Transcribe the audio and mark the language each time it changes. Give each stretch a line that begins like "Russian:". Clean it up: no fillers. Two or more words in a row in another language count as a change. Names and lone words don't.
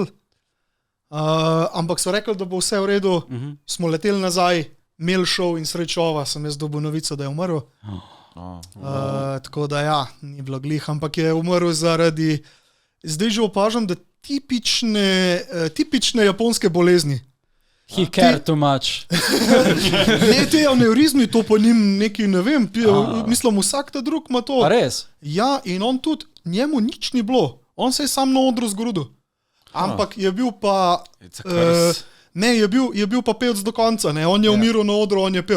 Slovenian: Ampak so rekli, da bo vse v redu, smo leteli nazaj, imeli šov in srečova, sem jaz dobil novico, da je umrl. Tako da ja, ni bilo glih, ampak je umrl zaradi, zdaj že opažam, da tipične japonske bolezni.
English: He cared too much.
Slovenian: Ne, te aneurizmi, to pa njim neki, ne vem, mislim, vsak ta drug ima to. A res? Ja, in on tudi, njemu nič ni bilo. On se je sam na odru zgrudil. Ampak je bil pa... Ne, je bil pa pevc do konca, ne, on je umiral na odru, on je pel.